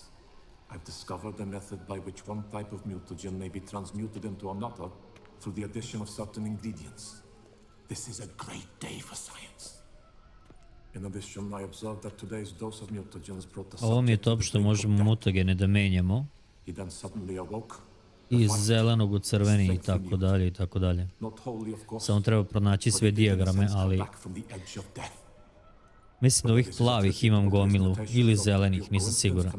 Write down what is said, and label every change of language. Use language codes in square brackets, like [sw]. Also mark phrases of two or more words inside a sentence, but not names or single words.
[en] I've discovered a method by which one type of mutagen may be transmuted into another through the addition of certain ingredients. This is a great day for science. In addition, I observed that today's dose of mutagens brought the [sr] Ovo mi je [en] subject to top the [sr] što [en] brink of [sr] možemo [en] death. [sr] mutagene da menjamo. [en] He then suddenly awoke. [sr] Iz zelenog u crveni i tako dalje i tako dalje. Samo treba pronaći sve dijagrame, ali mislim da ovih plavih imam gomilu ili zelenih, nisam siguran.